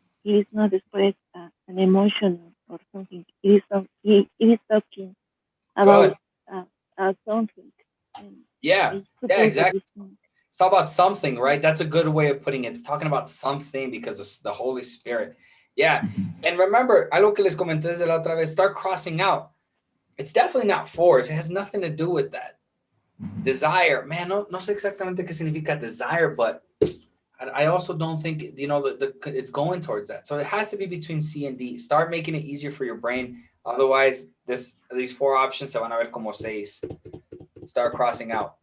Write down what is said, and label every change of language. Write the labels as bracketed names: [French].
[English] It is not express an emotion or something. It is talking about something. And Yeah, I yeah, suppose that exactly. it's not. It's all about something, right? That's a good way of putting it. It's talking about something because of the Holy Spirit. Yeah. And remember, [Spanish] algo que les comenté desde la otra vez, [English] start crossing out. It's definitely not force. It has nothing to do with that. Desire, man, [Spanish] no sé exactamente qué significa desire, [English] but I also don't think, it's going towards that. So it has to be between C and D. Start making it easier for your brain. Otherwise, these four options [Spanish] se van a ver como seis. [English] Start crossing out.